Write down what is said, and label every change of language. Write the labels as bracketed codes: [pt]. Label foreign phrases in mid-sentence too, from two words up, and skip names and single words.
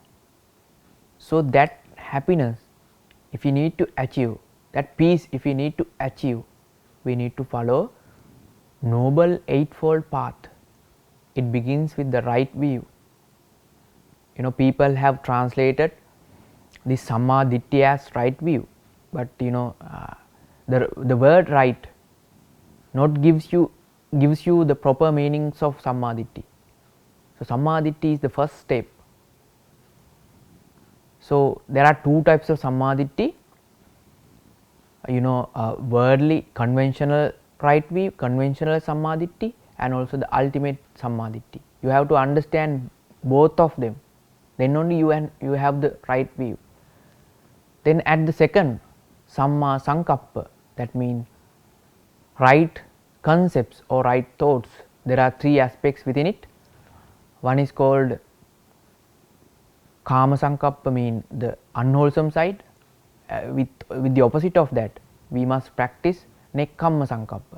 [en] So, that happiness if we need to achieve, that peace if we need to achieve, we need to follow noble eightfold path. It begins with the right view. People have translated this [pi] samma ditti [en] as right view, but the word right not gives you the proper meanings of [pi] samma ditti. [en] So, [pi] samma ditti [en] is the first step. So, there are two types of [pi] samma ditti, [en] worldly conventional right view, conventional [pi] samma ditti, [en] and also the ultimate [pi] samma ditti. [en] You have to understand both of them, then only you have the right view. Then at the second, [pi] samma sankappa, [en] that means right concepts or right thoughts. There are three aspects within it. One is called [pi] kama sankappa, [en] mean the unwholesome side. With the opposite of that, we must practice [pi] nekkamma sankappa.